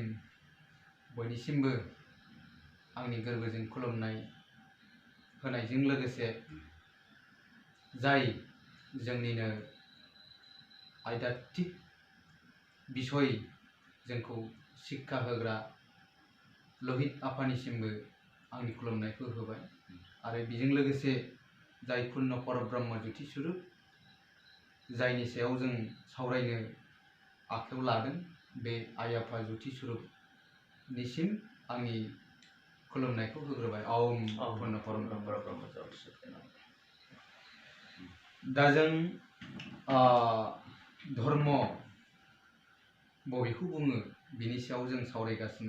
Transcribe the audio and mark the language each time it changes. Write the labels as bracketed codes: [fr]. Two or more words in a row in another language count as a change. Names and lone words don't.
[brx] बयनिसिमबो आंनि गोरबोजों खुलुमनाय होनायजों लोगोसे जाय जोंनिनो आयदात्तिक बिसय जोंखौ शिक्षा होग्रा लहित आफानिसिमबो आंनि खुलुमनायखौ होबाय। आरो बेजों लोगोसे जाय पुर्ण परब्रह्म ज्योति स्वरूप जायनि सायाव जों सावरायनो आखायाव लादों बे आइ आफा ज्योति स्वरूपनिसिम आंनि खुलुमनायखौ होग्रोबाय। ओम पुर्ण परब्रह्म। दा जों धर्म बबेखौ बुङो बिनि सायाव जों सावरायगासिनो।